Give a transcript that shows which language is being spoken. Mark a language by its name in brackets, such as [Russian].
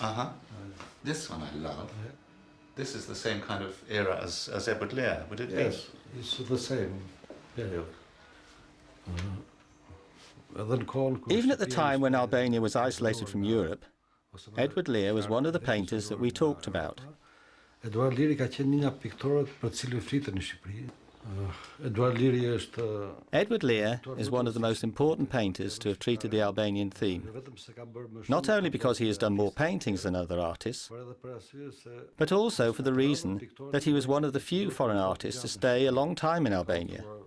[English] Uh-huh. This one I love. Yeah. This is the same kind of era as Edward Lear, would it be? Yes, it's the same period. Even at the time when Albania was isolated from Europe, Edward Lear was one of the painters that we talked about. [Albanian] Edward Lear ka qenë një nga piktorët për cilën flitet në Shqipëri. [English] Edward Lear is one of the most important painters to have treated the Albanian theme, not only because he has done more paintings than other artists, but also for the reason that he was one of the few foreign artists to stay a long time in Albania.